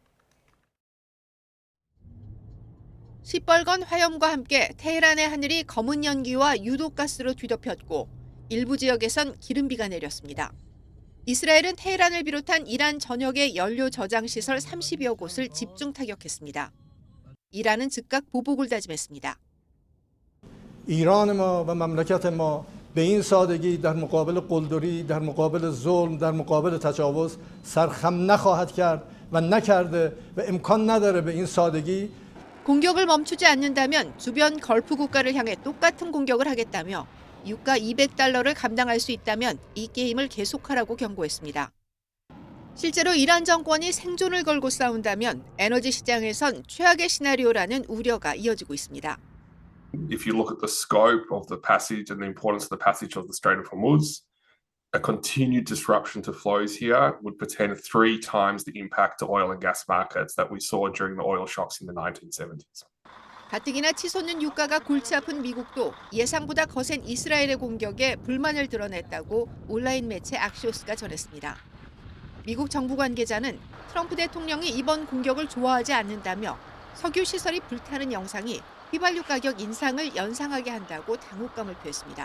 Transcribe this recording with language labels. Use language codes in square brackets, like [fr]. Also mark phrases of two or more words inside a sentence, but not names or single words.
[ko] 시뻘건 화염과 함께 테헤란의 하늘이 검은 연기와 유독가스로 뒤덮였고 일부 지역에선 기름비가 내렸습니다. 이스라엘은 테헤란을 비롯한 이란 전역의 연료 저장 시설 30여 곳을 집중 타격했습니다. 이란은 즉각 보복을 다짐했습니다. [fa] ایران ما و مملکت ما به این سادگی در مقابل قلدری، در مقابل ظلم، در مقابل تجاوز سرخم نخواهد کرد و نکرده و امکان نداره به این سادگی. [ko] 공격을 멈추지 않는다면 주변 걸프 국가를 향해 똑같은 공격을 하겠다며 유가 200달러를 감당할 수 있다면 이 게임을 계속하라고 경고했습니다. 실제로 이란 정권이 생존을 걸고 싸운다면 에너지 시장에선 최악의 시나리오라는 우려가 이어지고 있습니다. [en] If you look at the scope of the passage and the importance of the passage of the Strait of Hormuz, a continued disruption to flows here would portend 3 times the impact to oil and gas markets that we saw during the oil shocks in the 1970s. [ko] 가뜩이나 치솟는 유가가 골치 아픈 미국도 예상보다 거센 이스라엘의 공격에 불만을 드러냈다고 온라인 매체 악시오스가 전했습니다. 미국 정부 관계자는 트럼프 대통령이 이번 공격을 좋아하지 않는다며 석유 시설이 불타는 영상이 휘발유 가격 인상을 연상하게 한다고 당혹감을 표했습니다.